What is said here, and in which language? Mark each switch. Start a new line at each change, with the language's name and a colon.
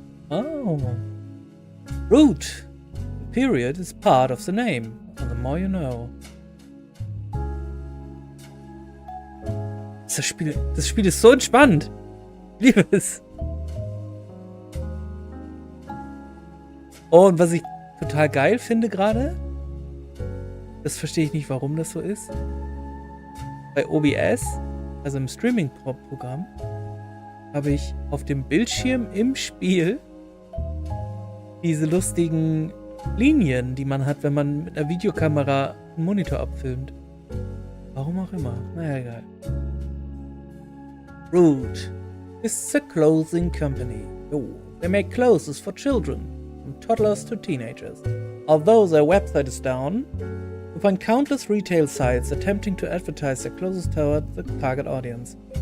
English: Oh. Root. The period is part of the name. And the more you know.
German: Das Spiel ist so entspannt. Ich liebe es. Oh, und was ich total geil finde gerade, das verstehe ich nicht, warum das so ist. Bei OBS, also im Streaming-Programm, habe ich auf dem Bildschirm im Spiel diese lustigen Linien, die man hat, wenn man mit einer Videokamera einen Monitor abfilmt. Warum auch immer. Naja, egal.
English: Root is a clothing company. Oh, they make clothes for children. From toddlers to teenagers. Although their website is down, you find countless retail sites attempting to advertise their clothes toward the target audience.